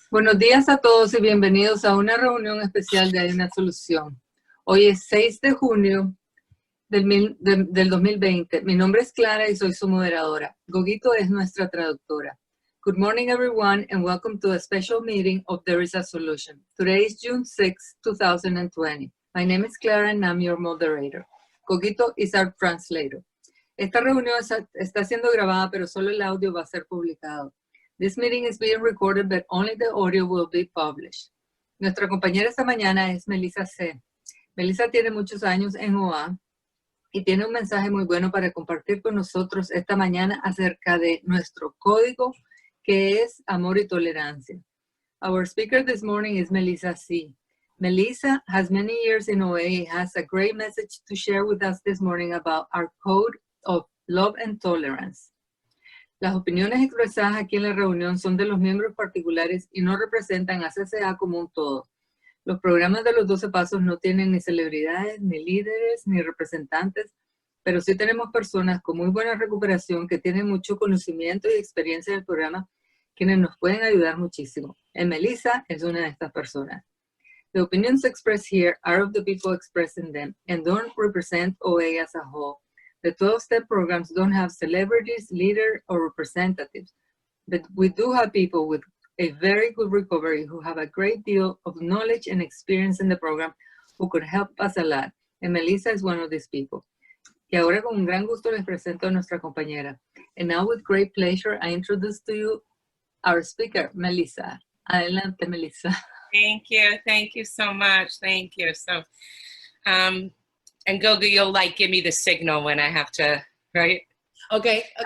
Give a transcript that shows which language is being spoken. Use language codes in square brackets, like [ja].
[es] Buenos días a todos y bienvenidos a una reunión especial de Hay una Solución. Hoy es 6 de junio del 2020. Mi nombre es Clara y soy su moderadora. Gogito es nuestra traductora. [en] Good morning, everyone, and welcome to a special meeting of There is a Solution. Today is June 6, 2020. My name is Clara and I'm your moderator. Gogito is our translator. [es] Esta reunión está siendo grabada, pero solo el audio va a ser publicado. [en] This meeting is being recorded, but only the audio will be published. [es] Nuestra compañera esta mañana es Melissa C. Melissa tiene muchos años en OA y tiene un mensaje muy bueno para compartir con nosotros esta mañana acerca de nuestro código, que es amor y tolerancia. [en] Our speaker this morning is Melissa C. Melissa has many years in OA and has a great message to share with us this morning about our code of love and tolerance. [es] Las opiniones expresadas aquí en la reunión son de los miembros particulares y no representan a CCA como un todo. Los programas de los 12 pasos no tienen ni celebridades, ni líderes, ni representantes, pero sí tenemos personas con muy buena recuperación que tienen mucho conocimiento y experiencia en el programa, quienes nos pueden ayudar muchísimo. Y Melissa es una de estas personas. [en] The opinions expressed here are of the people expressing them and don't represent OA as a whole. The 12-step programs don't have celebrities, leaders, or representatives, but we do have people with a very good recovery who have a great deal of knowledge and experience in the program who could help us a lot. And Melissa is one of these people. [es] Y ahora con un gran gusto les presento a nuestra compañera. [en] And now with great pleasure, I introduce to you our speaker, Melissa. [es] Adelante, Melissa. [en] Thank you so much, thank you. So, and Gogo, you'll give me the signal when I have to, right? Okay.